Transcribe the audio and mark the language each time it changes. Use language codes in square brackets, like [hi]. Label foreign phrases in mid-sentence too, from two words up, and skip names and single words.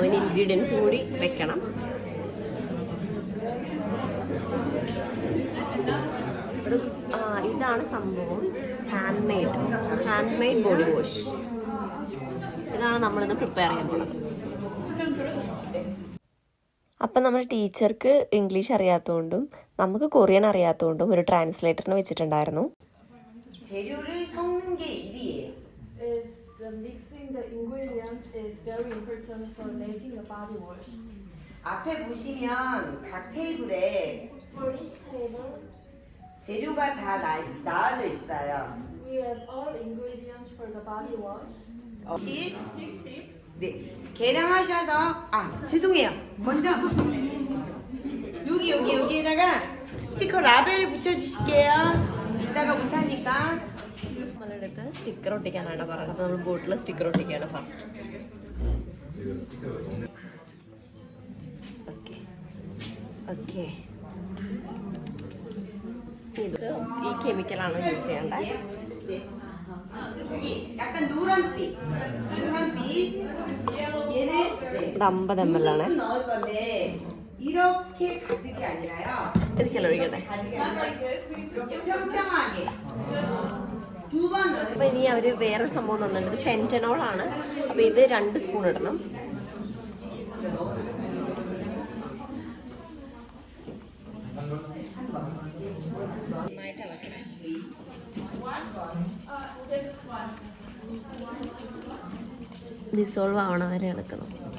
[ml] ഇനി ഇൻഗ്രീഡിയൻസ് കൂടി വെക്കണം. ഇതാണ് സംഭവം, [en] hand made body wash. [ml] ഇതാണ് നമ്മളിന്ന് പ്രിപ്പയർ ചെയ്യാൻ പോകുന്നത്. അപ്പം നമ്മുടെ ടീച്ചർക്ക് ഇംഗ്ലീഷ് അറിയാത്തതുകൊണ്ടും നമുക്ക് കൊറിയൻ അറിയാത്തതുകൊണ്ടും ഒരു ട്രാൻസ്ലേറ്ററിനെ വെച്ചിട്ടുണ്ടായിരുന്നു. [ko] 앞에 보시면 각 테이블에 재료가 다 나와져 있어요. [en] We have all ingredients for the body wash. [ko] 네, 계량하셔서 죄송해요. 먼저 여기에다가 스티커 라벨 붙여주실게요. 이따가 못하니까. [ml] നമ്മളെടുത്ത് സ്റ്റിക്കർ ഒട്ടിക്കാനാണ് പറയുന്നത്. അപ്പോൾ നമ്മൾ [en] bottle sticker [ml] ഒട്ടിക്കുകയാണ് ഫസ്റ്റ്. ഓക്കെ ഇത് ഈ കെമിക്കലാണ് യൂസ് ചെയ്യേണ്ടത്. [ko] 약간 노란빛 얘는 [ml] 50 ml ആണ്. [ko] 넣을 건데 이렇게 가득이 아니라요. [ml] ഇതിൽ ഒഴിക്കട്ടെ. [ko] 이렇게 평평하게 두 번 넣어요. [ml] അപ്പോൾ ഇനി അവർ വേറൊരു സംഭവം തന്നിട്ടുണ്ട്. ഇത് പെൻറ്റനോൾ ആണ്. അപ്പോൾ ഇത് 2 സ്പൂൺ ഇടണം. നന്നായിട്ട് ഇളക്കണേ. ഡിസോൾവ് ആവണ വരെ ഇളക്കണം.